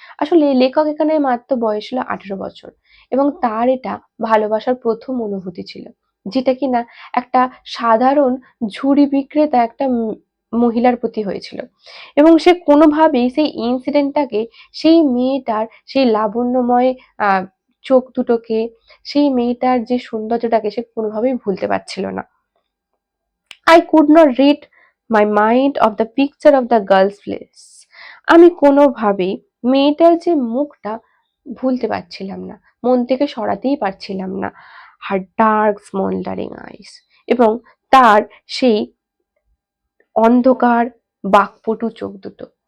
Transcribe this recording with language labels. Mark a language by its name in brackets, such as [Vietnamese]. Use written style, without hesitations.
[Bangla] আসলে লেখক এখানে মাত্র বয়স ছিল 18 বছর, এবং তার এটা ভালোবাসার প্রথম অনুভূতি ছিল, যেটা কিনা একটা সাধারণ ঝুড়ি বিক্রেতা একটা মহিলার প্রতি হয়েছিল, এবং সে কোনোভাবেই সেই ইনসিডেন্টটাকে, সেই মেয়েটার সেই লাবণ্যময় আহ চোখ দুটোকে, সেই মেয়েটার যে সৌন্দর্যটাকে সে কোনোভাবেই ভুলতে পারছিল না। [English] I could not rid my mind of the picture of the girl's face. [Bangla] আমি কোনোভাবেই মেয়েটার যে মুখটা ভুলতে পারছিলাম না, মন থেকে সরাতেই পারছিলাম না। [English] Her dark smoldering eyes, [Bangla] এবং তার সেই অন্ধকার বাকপটু চোখ দুটো।